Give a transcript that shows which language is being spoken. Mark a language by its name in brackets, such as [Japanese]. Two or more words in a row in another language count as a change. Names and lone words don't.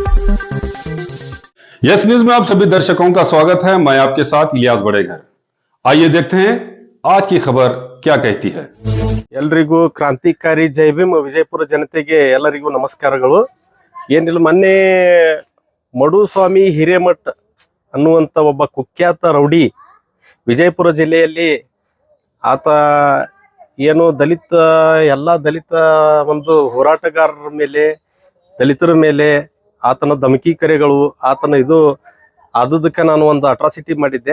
[Hindi] यस न्यूज में आप सभी दर्शकों का स्वागत है। मैं आपके साथ इलियास बड़ेघर। आइए देखते हैं आज की खबर क्या कहती है। [Kannada] ಎಲ್ರಿಗೂ ಕ್ರಾಂತಿಕಾರಿ ಜೈ ಭೀಮ್ ವಿಜಯಪುರ ಜನತೆಗೆ ಎಲ್ಲರಿಗೂ ನಮಸ್ಕಾರಗಳು. ಏನಿಲ್ಲ, ಮೊನ್ನೆ ಮಡುಸ್ವಾಮಿ ಹಿರೇಮಠ್ ಅನ್ನುವಂಥ ಒಬ್ಬ ಕುಖ್ಯಾತ ರೌಡಿ ವಿಜಯಪುರ ಜಿಲ್ಲೆಯಲ್ಲಿ ಆತ ಏನು ಎಲ್ಲ ದಲಿತ ಒಂದು ಹೋರಾಟಗಾರರ ಮೇಲೆ, ದಲಿತರ ಮೇಲೆ ಆತನ ಧಮಕಿ ಕರೆಗಳು, ಆತನ ಇದು ಆದದಕ್ಕೆ ನಾನು ಒಂದು ಅಟ್ರಾಸಿಟಿ ಮಾಡಿದ್ದೆ.